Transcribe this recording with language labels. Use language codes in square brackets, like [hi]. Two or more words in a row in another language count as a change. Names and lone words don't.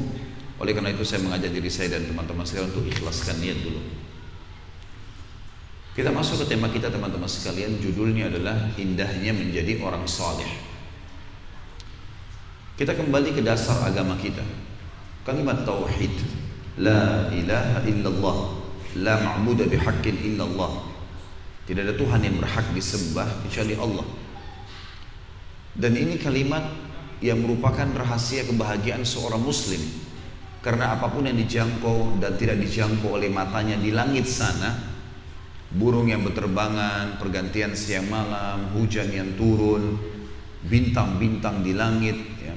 [id] Oleh karena itu saya mengajak diri saya dan teman-teman sekalian untuk ikhlaskan niat dulu. Kita masuk ke tema kita teman-teman sekalian, judulnya adalah indahnya menjadi orang saleh. Kita kembali ke dasar agama kita, kalimat tauhid, [ar] لا إله إلا الله لا معبود بحق إلا الله. [id] Tidak ada Tuhan yang berhak disembah kecuali Allah. Dan ini kalimat yang merupakan rahasia kebahagiaan seorang muslim. Karena apapun yang dijangkau dan tidak dijangkau oleh matanya di langit sana, burung yang berterbangan, pergantian siang malam, hujan yang turun, bintang-bintang di langit, ya.